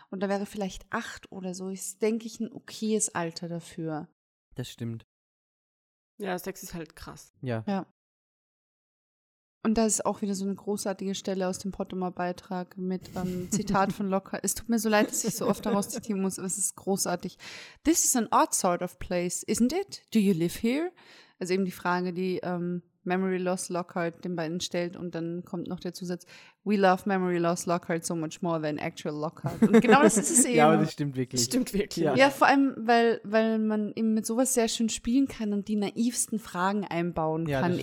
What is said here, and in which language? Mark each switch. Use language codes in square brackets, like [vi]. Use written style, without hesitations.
[de] Und da wäre vielleicht 8 oder so, ist, denke ich, ein okayes Alter dafür. Das stimmt. Ja, 6 ist halt krass. Ja. Ja. Und da ist auch wieder so eine großartige Stelle aus dem Pottermore-Beitrag mit Zitat von Lockhart. Es tut mir so leid, dass ich so oft daraus zitieren muss, aber es ist großartig. [en] This is an odd sort of place, isn't it? Do you live here? [de] Also eben die Frage, die Memory Loss Lockhart den beiden stellt. Und dann kommt noch der Zusatz, [en] we love Memory Loss Lockhart so much more than actual Lockhart. [de] Und genau das ist es eben. Ja, aber das stimmt wirklich. Ja, vor allem, weil man eben mit sowas sehr schön spielen kann und die naivsten Fragen einbauen kann.